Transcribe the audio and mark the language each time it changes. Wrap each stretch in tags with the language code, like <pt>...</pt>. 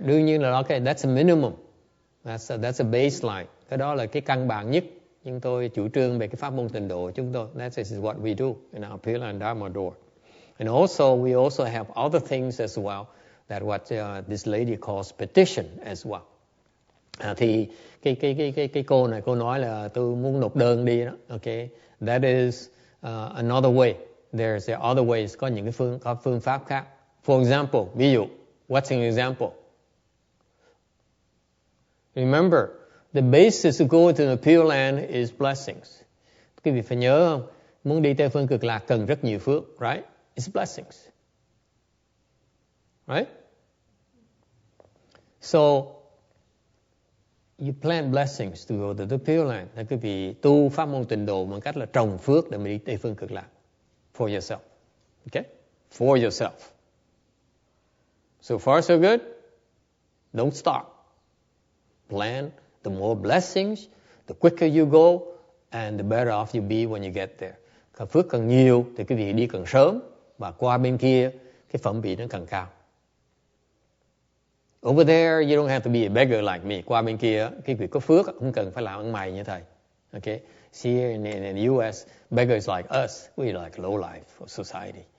<vi>Đương nhiên là</vi> <en>okay, that's a minimum. That's a baseline.</en> <vi>Cái đó là cái căn bản nhất. Nhưng tôi chủ trương về cái pháp môn tịnh độ chúng tôi.</vi> <en>That is what we do in our Pure Land Dharma door. And also, we also have other things as well that what this lady calls petition as well.</en> <vi>Thì cái cô này cô nói là tôi muốn nộp đơn đi đó.</vi> <en>Okay, that is another way. There's other ways.</en> <vi>Có những cái phương pháp khác.</vi> <en>For example,</en> <vi>ví dụ,</vi> <en>what's an example? Remember, the basis of going to the Pure Land is blessings.</en> <vi>Quý vị phải nhớ không? Muốn đi Tây phương cực lạc cần rất nhiều phước,</vi> <en>right? It's blessings, right? So you plant blessings to go to the Pure Land.</en> <vi>Là quý vị tu pháp môn tịnh độ bằng cách là trồng phước để mà đi Tây phương cực lạc.</vi> <en>For yourself, okay? For yourself. So far so good. Don't stop. Plan. The more blessings, the quicker you go, and the better off you be when you get there.</en> <vi>Phước càng nhiều thì quý vị đi càng sớm, và qua bên kia cái phẩm vị nó càng cao.</vi> <en>Over there you don't have to be a beggar like me.</en> <vi>Qua bên kia cái vị có phước không cần phải làm ăn mày như thầy.</vi> <en>Okay? See in the US, beggars like us, we like low life of society.</en>